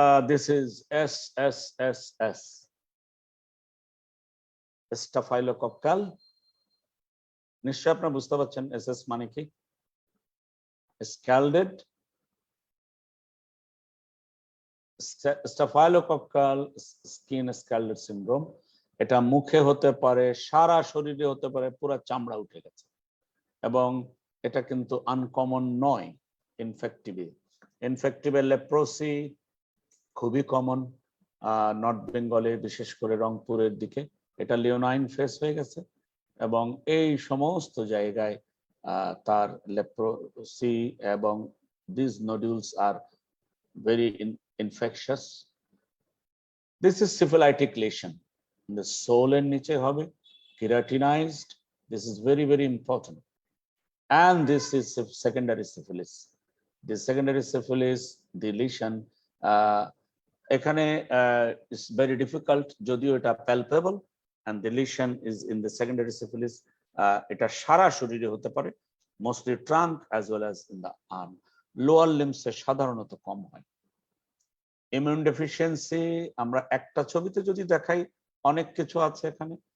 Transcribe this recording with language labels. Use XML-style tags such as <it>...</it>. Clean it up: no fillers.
<en>This is SSSS, staphylococcal.</en> <bn>নিশ্চয় আপনারা বুঝতে পারছেন SS মানে কি। স্ক্যালডেড স্টাফাইলোকক্কাল স্কিন স্ক্যালডেড সিনড্রোম। এটা মুখে হতে পারে, সারা শরীরে হতে পারে, পুরো চামড়া উঠে গেছে, এবং এটা কিন্তু আনকমন নয়। ইনফেক্টিভে লেপ্রোসি খুবই কমন, নর্থ বেঙ্গলে, বিশেষ করে রংপুরের দিকে এটা লিওনাইন ফেস হয়ে গেছে, এবং এই সমস্ত জায়গায় তার লেপ্রোসি, এবং</bn> <en>This nodules are very infectious. This is syphilitic lesion. The sole</en> <bn>এর নিচে হবে, keratinized.</bn> <en>This is very, very important. And this is secondary syphilis. The secondary syphilis, the lesion, এখানে is very difficult,</en> <bn>যদিও এটা</bn> <en>palpable, and the lesion is in the secondary syphilis.</en> <bn>এটা সারা শরীরে হতে পারে,</bn> <en>mostly trunk as well as in the arm.</en> <bn>Lower limbs এ সাধারণত কম হয়। Immune deficiency আমরা একটা ছবিতে যদি দেখাই, অনেক কিছু আছে এখানে।</bn>